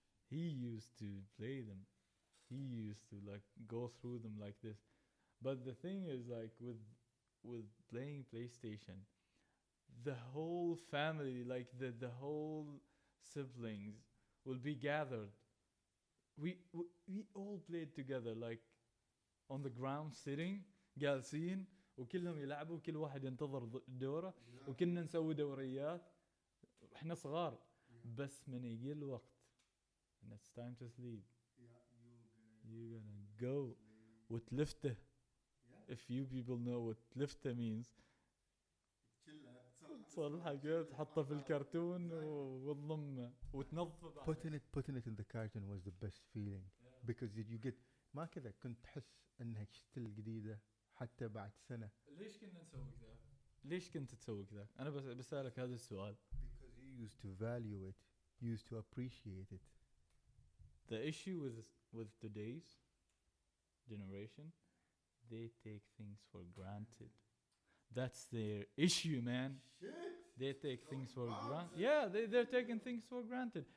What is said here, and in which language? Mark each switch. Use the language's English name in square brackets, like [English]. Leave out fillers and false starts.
[English] He used to play them. He used to like go through them like this. But the thing is, like with playing PlayStation, the whole family, like the whole siblings, will be gathered. We all played together, like on the ground, sitting, [Arabic] جالسين, وكلهم يلعبوا, كل واحد ينتظر دوره, وكنا نسوي دوريات. احنا صغار, بس من يجي الوقت, [English] and it's time to sleep. You're gonna go [Arabic] وتلفته. [English] If you people know what lifta means, [Arabic] تصلحه كده, تحطه في الكرتون وتضمه وتنظفه. [English] Putting it in the carton was the best feeling because you get [Arabic] ما كذا كنت تحس انك شتل جديدة حتى بعد سنة. ليش كنا نسوي كذا؟ ليش كنت تسوي كذا؟ أنا بسألك هذا السؤال. [English] Because you used to value it, you used to appreciate it. The issue with today's generation, they take things for granted. That's their issue, man. Shit. They take things for granted. Yeah, they're taking things for granted.